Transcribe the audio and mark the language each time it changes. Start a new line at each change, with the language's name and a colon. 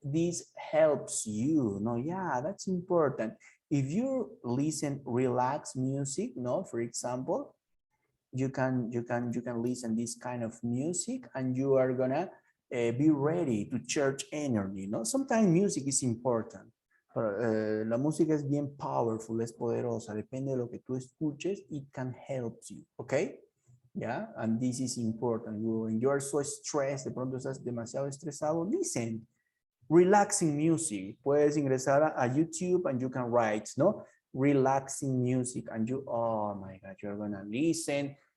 English: This helps you. No, yeah, that's important. If you listen relaxed music, no, for example, you can listen this kind of music and you are gonna be ready to charge energy, no? Sometimes music is important.
Spanish: Pero, la música es bien powerful, es poderosa. Depende de lo que tú escuches,
English: it can help you,
Spanish: okay?
English: Yeah, and this is important. When you are so stressed,
Spanish: de pronto estás demasiado estresado,
English: listen. Relaxing music.
Spanish: Puedes ingresar a YouTube
English: and you can write, no? Relaxing music and you, oh my God, you're gonna listen.